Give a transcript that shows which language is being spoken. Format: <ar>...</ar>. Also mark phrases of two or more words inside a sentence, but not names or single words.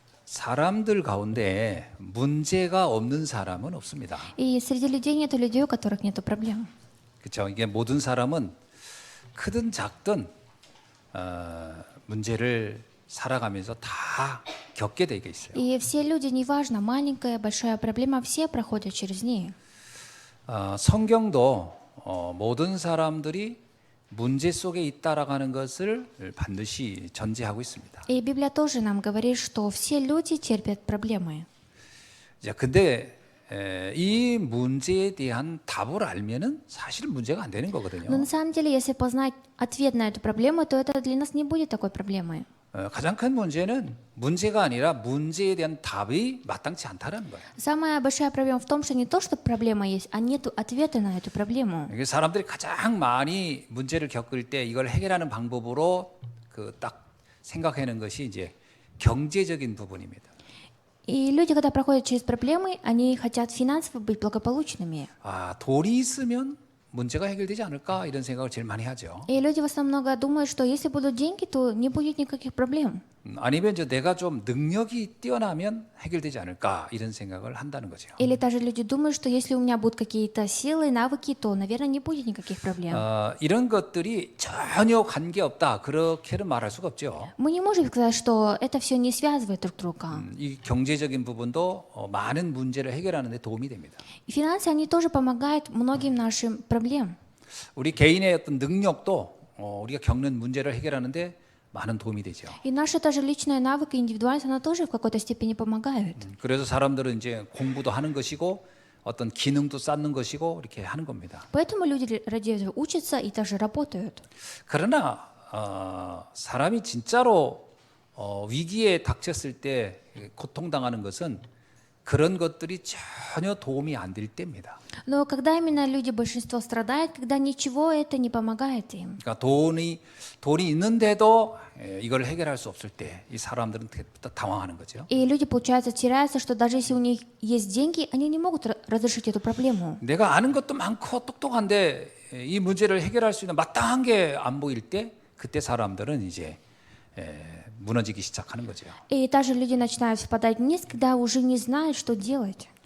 <ko>사람들 가운데 문제가 없는 사람은 없습니다.</ko> <ru>И среди людей нету людей, у которых нету проблем.</ru> <ko>그렇죠? 이게 모든 사람은 크든 작든 문제를 살아가면서 다 겪게 되게 있어요.</ko> <ru>И все люди, неважно, маленькая, большая проблема, все проходят через нее.</ru> <ko>성경도 모든 사람들이 문제 속에 있다라는 것을 반드시 전제하고 있습니다.</ko> <ru>И Библия тоже нам говорит, что все люди терпят проблемы.</ru> <ko>자, 근데 이 문제에 대한 답을 알면은 사실 문제가 안 되는</ko> <ru>Но</ru> <ko>거거든요.</ko> <ru>на самом деле, если познать ответ на эту проблему, то это для нас не будет такой проблемой.</ru> <ko>가장 큰 문제는 문제가 아니라 문제에 대한 답이 마땅치 않다라는 거예요.</ko> <ru>Самая большая проблема в том, что не то, что проблема есть, а нет ответа на эту проблему.</ru> <ko>이게 사람들이 가장 많이 문제를 겪을 때 이걸 해결하는 방법으로 그 딱 생각하는 것이 이제 경제적인 부분입니다.</ko> <ru>И люди, когда проходят через проблемы, они хотят финансово быть благополучными.</ru> <ko>돈이 있으면 문제가 해결되지 않을까 이런 생각을 제일 많이 하죠.</ko> <ru>И люди в основном думают, что если будут деньги, то не будет никаких проблем.</ru> <ko>아니면 이제 내가 좀 능력이 뛰어나면 해결되지 않을까 이런 생각을 한다는 거죠.</ko> <ru>Или даже люди думают, что если у меня будут какие-то силы, навыки, то, наверное, не будет никаких проблем.</ru> <ko>이런 것들이 전혀 관계없다 그렇게는 말할 수가 없죠.</ko> <ru>Мы не можем сказать, что это все не связывает друг друга.</ru> <ko>이 경제적인 부분도 많은 문제를 해결하는 데 도움이 됩니다.</ko> <ru>И финансы, они тоже помогают многим нашим проблемам.</ru> <ko>우리 개인의 어떤 능력도 우리가 겪는 문제를 해결하는데 많은 도움이 되죠.</ko> <ru>И наша даже личная навык и индивидуальность, она тоже в какой-то степени помогает.</ru> <ko>그래서 사람들은 이제 공부도 하는 것이고 어떤 기능도 쌓는 것이고 이렇게 하는 겁니다.</ko> <ru>Поэтому люди ради этого учатся и даже работают.</ru> <ko>그러나 사람이 진짜로 위기에 닥쳤을 때 고통당하는 것은 그런 것들이 전혀 도움이 안 될 때입니다.</ko> <ru>Но когда именно люди, большинство страдает, когда ничего это не помогает им.</ru> <ko>그러니까 돈이 있는데도 이걸 해결할 수 없을 때 이 사람들은 당황하는 거죠.</ko> <ru>И люди, получается, теряются, что даже если у них есть деньги, они не могут разрешить эту проблему.</ru> <ko>내가 아는 것도 많고 똑똑한데 이 문제를 해결할 수 있는 마땅한 게 안 보일 때 그때 사람들은 이제 무너지기 시작하는 거죠.</ko> <ru>И также люди начинают впадать вниз, когда уже не знают, что делать.</ru>